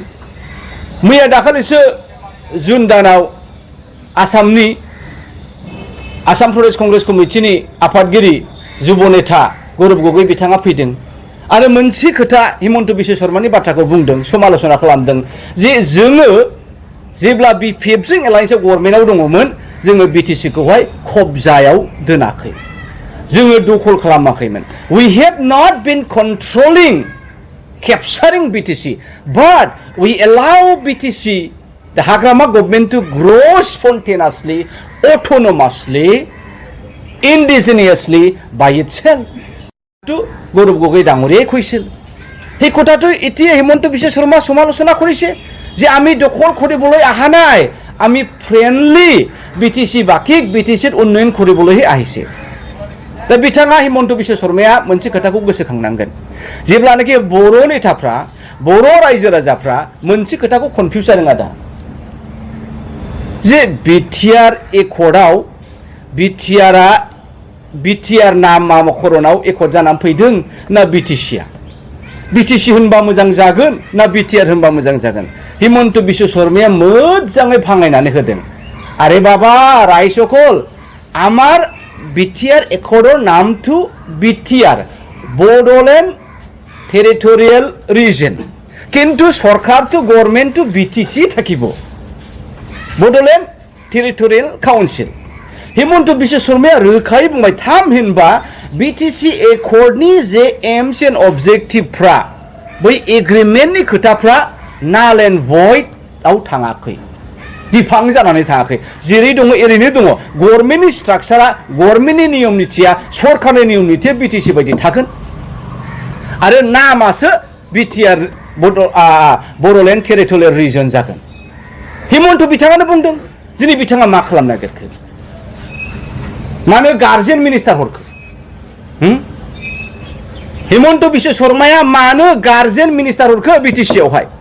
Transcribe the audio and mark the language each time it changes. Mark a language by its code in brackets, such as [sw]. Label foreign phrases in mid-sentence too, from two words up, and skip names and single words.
[brx] मैया दाखालिसो जुन दानाव आसामनि आसाम प्रदेश कंग्रेस कमिटिनि आफादगिरि जुब नेता गौरब गगৈ बिथाङा फैदों आरो मोनसे खोथा हिमन्त बिश्व शर्मानि बाथ्राखौ बुंदों, समाल'सना खालामदों जे जोङो जेब्ला बिपिएफजों एलायन्सआव गभर्नमेन्टआव दङमोन जोङो बिटिसिखौहाय खबजायाव दोनाखै, जोङो दखल खालामाखैमोन। [en] We have not been controlling, capturing BTC, but we allow BTC, the Hagrama government, to grow spontaneously, autonomously, indigenously by itself. [as] To গৌৰৱ গগৈ ডাঙৰীয়াই কৈছিল। সেই কথাটো এতিয়া হিমন্ত বিশ্ব শৰ্মা সমালোচনা কৰিছে যে আমি দখল কৰিবলৈ অহা নাই, আমি ফ্ৰেণ্ডলি বিটিচি বাকীক বিটিচিত উন্নয়ন কৰিবলৈহে আহিছে। [brx] दा बिथाङा हिमन्त बिश्व शर्माया मोनसे खोथाखौ गोसोखांनांगोन। जेब्लानाखि बर' नेताफ्रा, बर' रायजो राजाफ्रा मोनसे खोथाखौ कनफिउज जादों आदा, जे बिटिआर एकर्डआव बिटिआर नामा मख'रनाव एकर्ड जानानै फैदों ना बिटिसिया? बिटिसि होनबा मोजां जागोन ना बिटिआर होनबा मोजां जागोन? हिमन्त बिश्व शर्माया मोजाङै भाङायनानै होदों। आरे बाबा रायजসকল, [as] আমার বিটিআর একর্ডৰ নামটো বিটিআর, বড়োলেণ্ড টেৰিটৰিয়েল ৰিজন, কিন্তু সরকারটো গভর্নমেন্টটো বিটিসি থাকিব, বড়োলেণ্ড টেৰিটৰিয়েল কাউन्सिल। [brx] हिमन्त बिश्व शर्माया रोखायै बुंबाय थामहिनबा बिटिसि एकर्डनि जे [en] aims and objectives [brx] बै एग्रिमेन्टनि खोथाफ्रा नाल एन्ड भइडआव थाङाखै दिफां जानानै थाङाखै जेरै दङ ओरैनो दङ गभर्नमेन्टनि स्ट्राक्चारा गभर्नमेन्टनि नियम निथिया सरकारनि नियम निथिया बिटिसि बायदि थागोन आरो नामासो बिटिआर बड'लेण्ड टेरिटरियेल रिजन जागोन हिमन्त बिथाङानो बुंदों दिनै बिथाङा मा खालामनो नागिरखो मानो गार्जेन मिनिस्टार हरखो हिमन्त बिश्व शर्माया मानो गार्जेन मिनिस्टार हरखो बिटिसियावहाय